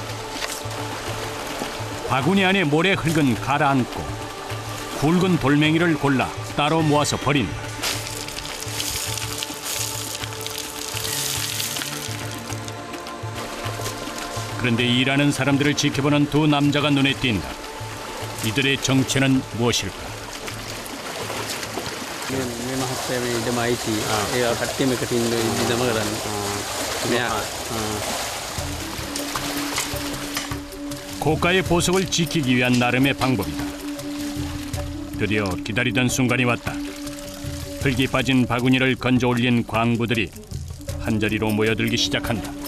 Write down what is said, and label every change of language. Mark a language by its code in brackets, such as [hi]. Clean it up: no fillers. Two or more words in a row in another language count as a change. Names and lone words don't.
[ko] 바구니 안에 모래 흙은 가라앉고 굵은 돌멩이를 골라 따로 모아서 버린다. 그런데 일하는 사람들을 지켜보는 두 남자가 눈에 띈다. 이들의 정체는 무엇일까? [si] මේ මහත්තයා මේ ඉඩම අයිති. ඒ කට්ටියම එකට ඉන්න ඉඩම කරන්නේ. මෙයා [ko] 고가의 보석을 지키기 위한 나름의 방법이다. 드디어 기다리던 순간이 왔다. 흙이 빠진 바구니를 건져 올린 광부들이 한자리로 모여들기 시작한다.